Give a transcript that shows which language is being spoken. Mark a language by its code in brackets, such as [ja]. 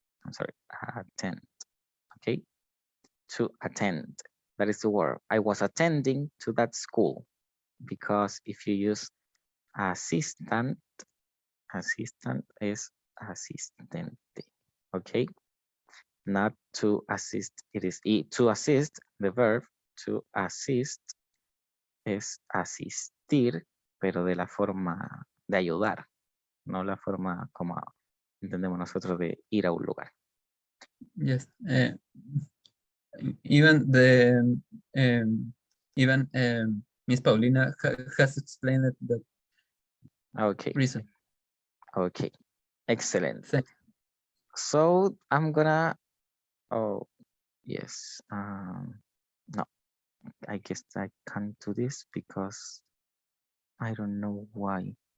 [en] I'm sorry, attend. Okay, to attend. That is the word. I was attending to that school because if you use assistant, assistant is assistente. Okay, not to assist. It is to assist. The verb to assist [es] es asistir, pero de la forma de ayudar, no la forma como entendemos nosotros de ir a un lugar. [en] Yes, even the um, even Miss Paulina has explained that Okay, reason. okay, excellent. Thank So I'm gonna, oh, yes, no, I guess I can't do this because I don't know why.